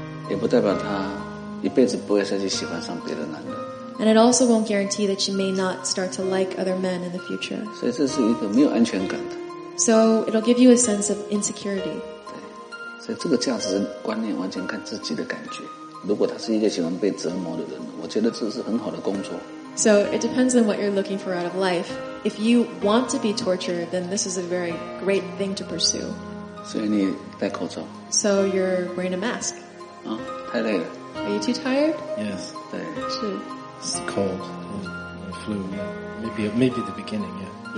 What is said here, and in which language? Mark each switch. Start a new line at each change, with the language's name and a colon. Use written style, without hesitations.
Chinese: 也不代表她一辈子不会再去喜欢上别的男人。
English: And it also won't guarantee that she may not start to like other men in the future.
Chinese: 所以这是一个没有安全感的。
English: So it'll give you a sense of insecurity.
Chinese: 对，所以这个价值观念完全看自己的感觉。如果他是一个喜欢被折磨的人，我觉得这是很好的工作。
English: So it depends on what you're looking for out of life. If you want to be tortured, then this is a very great thing to pursue.
Chinese: 所以你戴口罩。
English: So you're wearing a mask.
Chinese: 啊，太累了。
English: Are you too tired? Yes.
Chinese: 对。是。
English: It's cold. The flu. Maybe the beginning. Yeah.